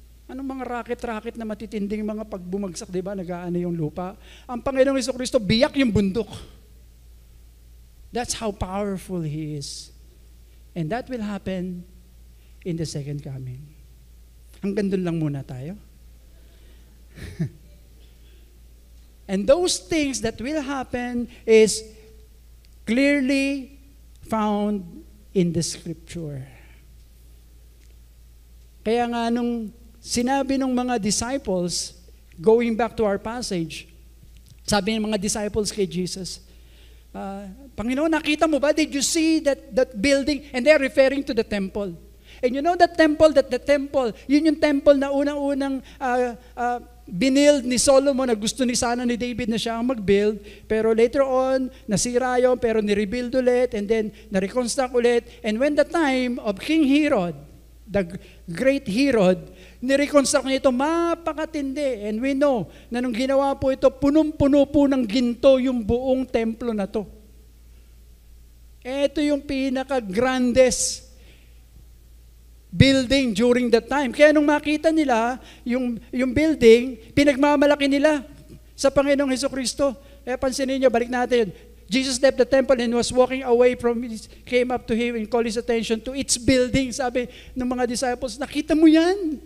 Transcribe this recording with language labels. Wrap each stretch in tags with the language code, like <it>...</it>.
<tl>Anong mga rocket-rocket na matitinding mga pagbumagsak, di ba? Nag-aano yung lupa. Ang Panginoong Jesucristo, biyak yung bundok.</tl> <en>That's how powerful He is. And that will happen in the second coming.</en> <tl>Hanggang doon lang muna tayo.</tl> <en>And those things that will happen is clearly found in the Scripture.</en> <tl>Kaya nga nung sinabi ng mga disciples,</tl> <en>going back to our passage,</en> <tl>sabi ng mga disciples kay Jesus, Panginoon, nakita mo ba?</tl> <en>Did you see that building? And they're referring to the temple. And you know the temple,</en> <tl>yun yung temple na unang-unang binild ni Solomon na gusto ni sana ni David na siya ang mag-build. Pero later on, nasira yun, pero ni-rebuild ulit, and then na-reconstruct ulit.</tl> <en>And when the time of King Herod, the great Herod,</en> <tl>ni-reconstruct niya ito, mapakatindi.</tl> <en>And we know</en> <tl>na nung ginawa po ito, punong-puno po ng ginto yung buong templo na to. Ito yung pinaka-grandest building during that time. Kaya nung makita nila yung building, pinagmamalaki nila sa Panginoong Jesucristo. Pansinin niyo, balik natin yun.</tl> <en>Jesus left the temple and was walking away from it, came up to Him and called His attention to its building.</en> <tl>Sabi ng mga disciples, nakita mo yan?</tl>